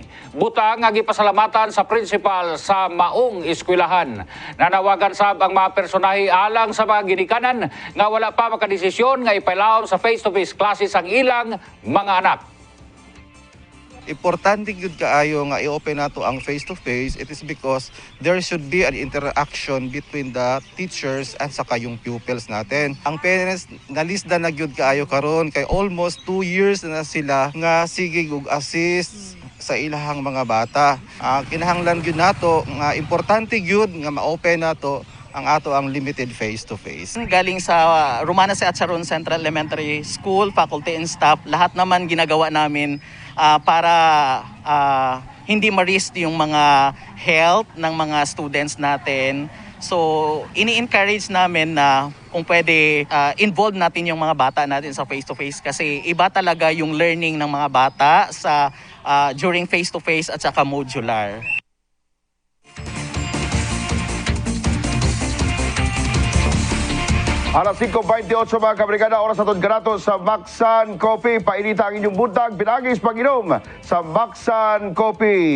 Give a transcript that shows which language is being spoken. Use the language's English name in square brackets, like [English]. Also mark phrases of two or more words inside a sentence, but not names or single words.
[Cebuano] Butang nga gipasalamatan sa principal sa maong eskwelahan. Nanawagan sab ang mga personahe alang sa mga ginikanan nga wala pa makadesisyon nga ipailawom sa face-to-face classes ang ilang mga anak. Importante gyud kaayo nga i-open nato ang face-to-face. [English] It is because there should be an interaction between the teachers and [Filipino] saka yung pupils natin. [Cebuano] Ang parents nalisda na gyud kaayo karon kay [English] almost 2 years [Cebuano] na sila nga sige og assist sa ilahang mga bata. Kinahanglan gyud nato nga importante gyud nga ma-open nato ang [English] limited face-to-face. [Filipino] Galing sa Romana C. Atcharon Central Elementary School, [English] faculty and staff, [Filipino] lahat naman ginagawa namin para hindi ma-risk yung mga health ng mga students natin. So, ini-encourage namin na kung pwede involve natin yung mga bata natin sa face-to-face kasi iba talaga yung learning ng mga bata sa during face-to-face at saka modular. [Cebuano] Alas 5:28 mga kabrigada, oras atod ganato sa Maxan Coffee. Painita ang inyong buntag, pinagis pag-inom sa Maxan Coffee.